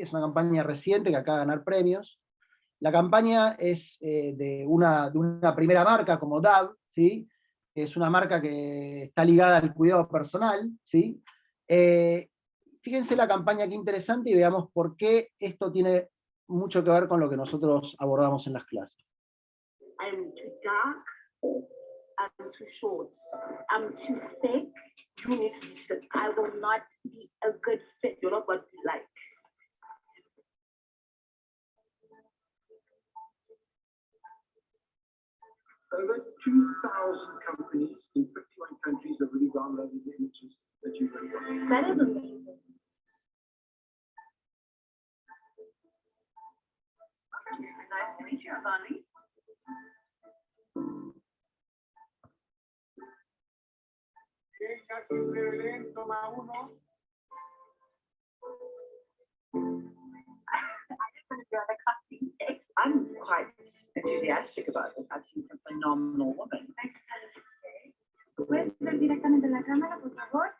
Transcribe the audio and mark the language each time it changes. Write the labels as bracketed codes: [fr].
[es] Es una campaña reciente que acaba de ganar premios. La campaña es de una primera marca como DAV, ¿sí? Que es una marca que está ligada al cuidado personal, ¿sí? Fíjense la campaña, qué interesante, y veamos por qué esto tiene mucho que ver con lo que nosotros abordamos en las clases. [en] I'm too dark, I'm too short, I'm too thick, I will not be a good fit. You're not what you like. Over 2,000 companies in 51 countries have really downloaded the images that you've already got. That is amazing. Okay, nice to meet you, Bonnie. [es] Toma uno. [en] I'm quite enthusiastic about this. I've seen some phenomenal women. [es] ¿Puedes ver directamente la cámara, por favor?